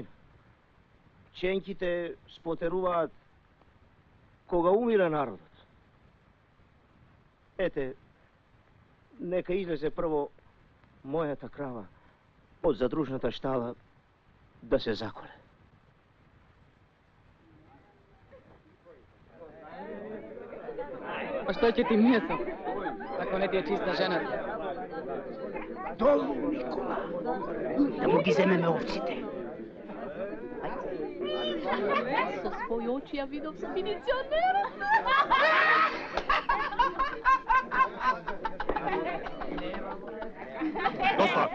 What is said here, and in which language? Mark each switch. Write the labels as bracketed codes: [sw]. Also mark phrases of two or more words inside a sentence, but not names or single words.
[mk] Ченките спотеруваат кога умира народот. Ете, нека излезе прво мојата крава од задружната штала да се заколе. Pa što će ti meso, ako ne ti je čista žena? Долу, Никола, да му ги земеме овците. Со своји очи ја видов спиниционера. Доста!